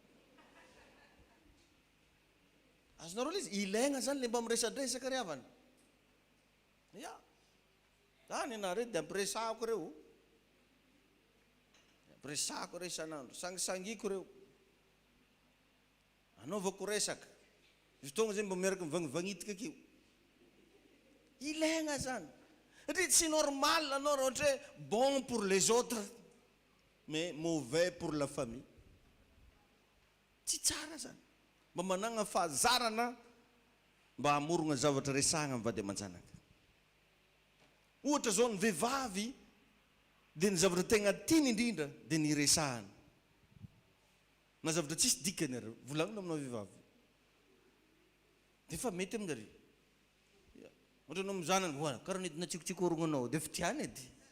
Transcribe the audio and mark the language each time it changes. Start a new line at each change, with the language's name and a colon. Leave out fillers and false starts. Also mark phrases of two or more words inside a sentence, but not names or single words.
Malagasy: azonareo le izy ilaigna zany le mba miresadresaka ry havana ya zany anareo de ampiresahako reo ampiresahako reo isan'andro sangisangiko reo anaovako resaka misy fotoana zay mba miaraka mivangivangitaka akio ilaigna zany satria tsy normal anao raha ohatra hoe
French: bon pour les autres mais mauvais pour la famille
Malagasy: tsy tsara zany mba managna fahazarana mba hamorogna zavatra resahana mivady aman-janaka ohatra zao ny vehivavy dia ny zavatra tegna tiany indrindra dia ny resahana na zavatra tsisy dikany areo volagnina aminao vehivavy dia efa mety aminareo ohatra anao mizanany oa karaha nedina tsikotsikorognanao dia efa tiany edy